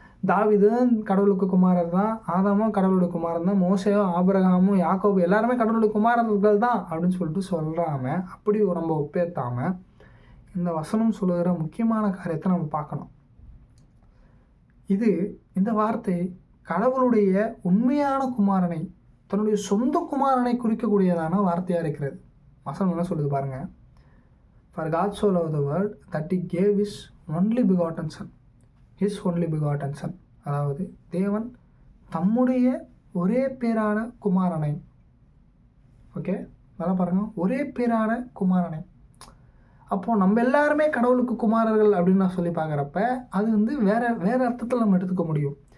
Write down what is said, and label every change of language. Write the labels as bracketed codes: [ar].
[ta] தாவீதும் கடவுளுக்கு குமாரர் தான், ஆதாமும் கடவுளுடைய குமாரன் தான், மோசேயும் ஆபிரகாமும் யாக்கோபு எல்லாருமே கடவுளுடைய குமாரர்கள் தான் அப்படின்னு சொல்லிட்டு சொல்கிறாம, அப்படி நம்ம ஒப்பேற்றாமல் இந்த வசனம் சொல்லுகிற முக்கியமான காரியத்தை நம்ம பார்க்கணும். இந்த வார்த்தை கடவுளுடைய உண்மையான குமாரனை, தன்னுடைய சொந்த குமாரனை குறிக்கக்கூடியதான வார்த்தையாக இருக்கிறது. வசனம் என்ன சொல்லுது பாருங்கள். [en] For God so loved the world that he gave his only begotten son. His only begotten son. [ta] அதாவது தேவன் தம்முடைய ஒரே பேரான குமாரனை, ஓகே நல்லா பாருங்கள், ஒரே பேரான குமாரனை. அப்போது நம்ம எல்லாருமே கடவுளுக்கு குமாரர்கள் அப்படின்னு நான் சொல்லி பார்க்குறப்ப அது வேறு அர்த்தத்தில் நம்ம எடுத்துக்க முடியும்.